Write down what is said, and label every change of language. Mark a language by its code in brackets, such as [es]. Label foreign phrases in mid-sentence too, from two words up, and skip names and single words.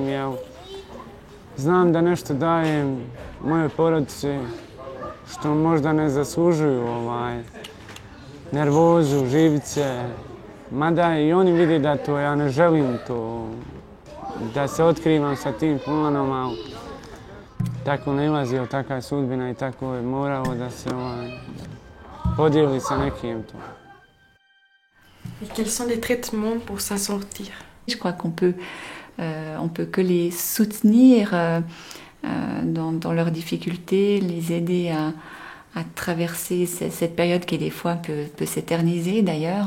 [bs] Znam da nešto dajem mojoj porodici što možda ne zaslužuju, nervozu, živice, mada i oni vide da to ja ne želim to, da se otkrivam sa tim planom, ali tako nailazio, taka je sudbina i tako je moralo da se podijeli sa nekim to. [fr] Et quels sont les traitements pour s'en sortir? Je crois qu'on peut que les soutenir dans leurs difficultés, les aider à traverser cette période qui des fois peut s'éterniser d'ailleurs.